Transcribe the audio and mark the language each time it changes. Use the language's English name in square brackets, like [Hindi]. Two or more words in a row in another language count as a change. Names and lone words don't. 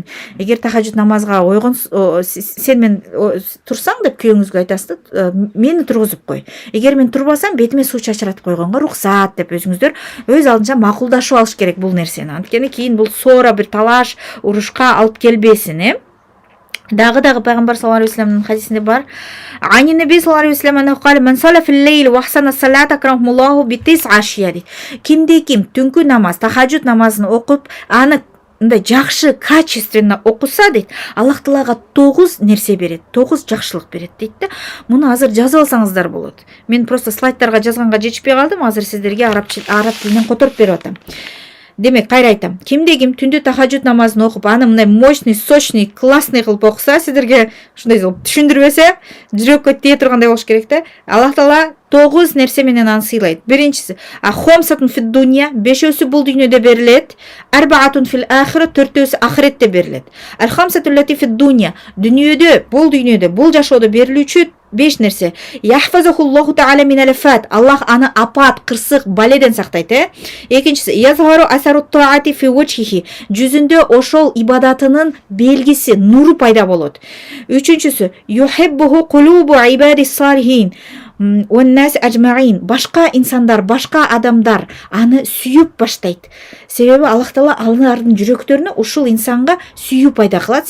[Kyrgyz] Эгер тахажжуд намазга ойгон сен мен турсаң деп күйөөңүзгө айтасыз да, мени тургузуп кой. Эгер мен турбасам, бетиме суу чачыратып койгонго руксат деп өзүңүздөр өз алдынча макулдашып алыш керек бул нерсени. Анткени кийин бул соора бир талаш, урушка алып келбесин. Дагы пайгамбар [Arabic] صلى الله عليه وسلم [Kyrgyz] хадисинде бар. [Arabic] عن النبي صلى الله عليه وسلم قال من صلى في الليل وأحسن الصلاة كرمه الله بتسعة أشياء. [Kyrgyz] Кимде ким түнкү намаз, тахажжуд намазын окуп, аны мындай жакшы, качественно окуса дейт, Аллах Таалага 9 нерсе берет, 9 жакшылык берет дейт да. Муну азыр жазып алсаңыздар болот. Мен просто слайдтарга жазганга жетишпей калдым, азыр сиздерге араб тилинен которуп берип атам. Демек, кайра айтам. Кимде ким түндө тахажжуд намазын окуп, аны мындай [Russian] мощный, сочный, классный [Kyrgyz] кылып окуса, сиздерге ушундай түшүндүрбөсө, жүрөккө тие тургандай болуш керек да. Аллах Таала 9 нерсе менен аны сыйлайт. [Arabic] Биринчиси, خمسة في الدنيا, [Kyrgyz] 5-өсү бул дүйнөдө берилет. [Arabic] أربعة في الآخرة, [Kyrgyz] 4-өсү ахиретте берилет. [Arabic] الخمسة التي في الدنيا, [Kyrgyz] дүйнөдө, бул жашоодо берилүүчү 5 нерсе. [Arabic] يحفظه الله تعالى من الآفات, [Kyrgyz] Аллах аны апат, кырсык, баледен сактайт. Экинчиси, [Arabic] يظهر أثر طاعته في وجهه, [Kyrgyz] жүзүндө ошол ибадатынын белгиси, нуру пайда болот. Үчүнчүсү, [Arabic] يحبه قلوب العباد الصالحين, [Kyrgyz] башка инсандар, башка адамдар аны сүйүп баштайт. Себеби Аллах Таала алардын жүрөктөрүнө ушул инсанга сүйүү пайда кылат.